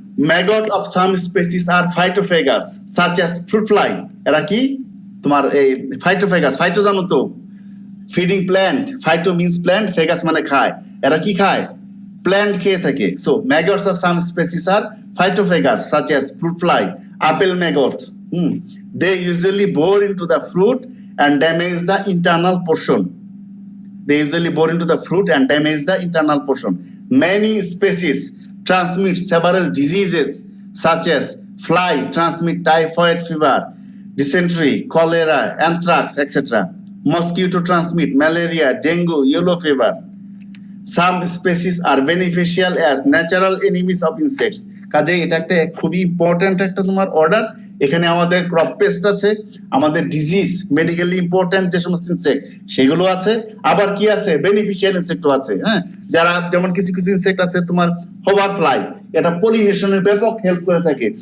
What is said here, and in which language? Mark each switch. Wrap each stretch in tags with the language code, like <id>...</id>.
<en>Maggot of some species are phytophagous such as fruit fly.</en> <bn>এরা কি তোমার এই ফাইটোফেগাস, ফাইটো জানো তো, feeding plant, phyto means plant, ফেগাস মানে খায়। এরা কি খায়? প্ল্যান্ট খেয়ে থাকে।</bn> <en>So maggots of some species are phytophagous such as fruit fly, apple maggot. They usually bore into the fruit and damage the internal portion. They usually bore into the fruit and damage the internal portion. Many species transmit several diseases such as fly transmit typhoid fever, dysentery, cholera, anthrax, etc. Mosquito transmit malaria, dengue, yellow fever. Some species are beneficial as natural enemies of insects.</en> <bn>কাজে এটা একটা খুবই important একটা তোমার order. এখানে আমাদের crop paste আছে, আমাদের ডিজিজ, মেডিকেলি ইম্পর্টেন্ট যে সমস্ত ইনসেক্ট সেগুলো আছে, আবার কি আছে, বেনিফিশিয়াল ইনসেক্টও আছে। হ্যাঁ, যারা যেমন কিছু কিছু ইনসেক্ট আছে তোমার হোভার ফ্লাই, এটা পলিনেশনের ব্যাপক হেল্প করে থাকে।</bn>